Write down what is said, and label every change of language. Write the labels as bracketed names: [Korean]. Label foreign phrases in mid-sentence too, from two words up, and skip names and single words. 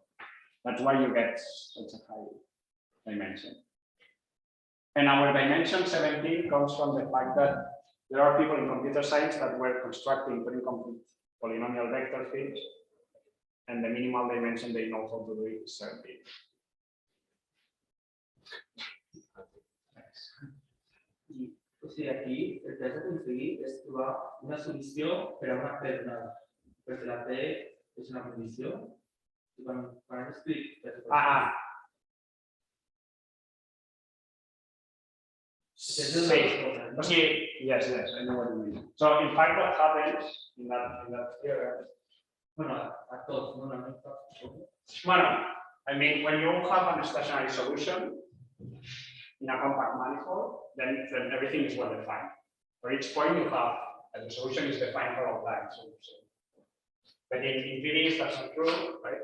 [English] That's why you get such a high dimension. And our dimension 17 comes from the fact that there are people in computer science that were constructing Turing complete polynomial vector fields and the minimal dimension they know how to do it is 17. [Catalan] O sigui, aquí el que has d'aconseguir és trobar una solució per a una P donada, perquè la P és una condició i quan escric... [English] Yes, I know what you mean. So in fact, what happens in that theorem? [Catalan] Bueno, a tots, no? [English] Well, I mean, when you have a stationary solution in a compact manifold, then everything is well defined. For each point you have, the solution is defined for all time. But in PDEs, that's not true, right?